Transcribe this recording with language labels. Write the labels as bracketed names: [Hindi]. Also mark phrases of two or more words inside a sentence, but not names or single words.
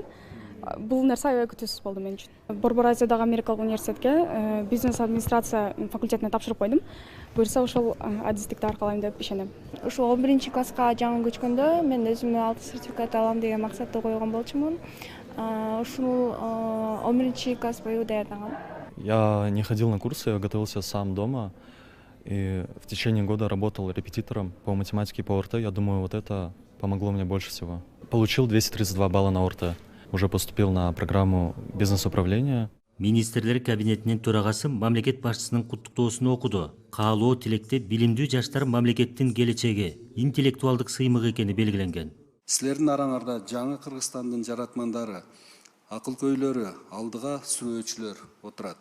[Kyrgyz] Бул нерсе аябай күтүүсүз болду мен үчүн. Борбор Азиядагы Америкалык университетке бизнес администрация факультетине тапшырып койдум. Буюрса ошол адистикти аркалайм деп ишенем. Ушул 11-класска жаңы көчкөндө мен өзүмө алтын сертификат алам деген максатты койгон болчумун. Ушул 11-класс бою даярдангам. [Russian] Я не ходил на курсы, я готовился сам дома. И в течение года работал репетитором по математике и по ОРТ. Я думаю, вот это помогло мне больше всего. Получил 232 балла на ОРТ. Уже поступил на программу бизнес-управления. [Kyrgyz] Министрлер кабинетинин төрагасы мамлекет башчысынын куттуктоосун окуду. Каалоо тилекте билимдүү жаштар мамлекеттин келечеги, интеллектуалдык сыймыгы экени белгиленген. Силердин араңарда жаңы Кыргызстандын жаратмандары, акыл-көйлөрү, алдыга сүрөөчүлөр отурат.